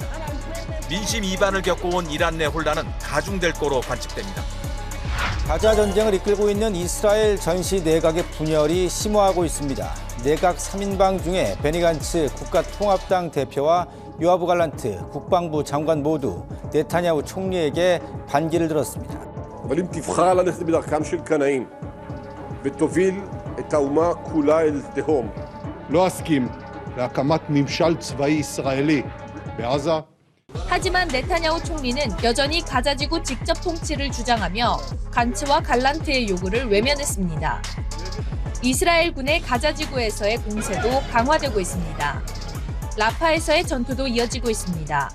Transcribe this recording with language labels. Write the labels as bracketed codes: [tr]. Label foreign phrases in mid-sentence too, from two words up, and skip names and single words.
[ko] 민심 이반을 겪어온 이란 내 혼란은 가중될 거로 관측됩니다. 가자 전쟁을 이끌고 있는 이스라엘 전시 내각의 분열이 심화하고 있습니다. 내각 3인방 중에 베니 간츠 국가통합당 대표와 요아브 갈란트 국방부 장관 모두 네타냐후 총리에게 반기를 들었습니다. [he] אבל אם תבחר ללכת בדרכם של קנאים ותוביל את האומה כולה אל תהום. לא אסכים להקמת ממשל צבאי ישראלי בעזה. [ko] 하지만 네타냐후 총리는 여전히 가자지구 직접 통치를 주장하며 간츠와 갈란트의 요구를 외면했습니다. 이스라엘군의 가자지구에서의 공세도 강화되고 있습니다. 라파에서의 전투도 이어지고 있습니다.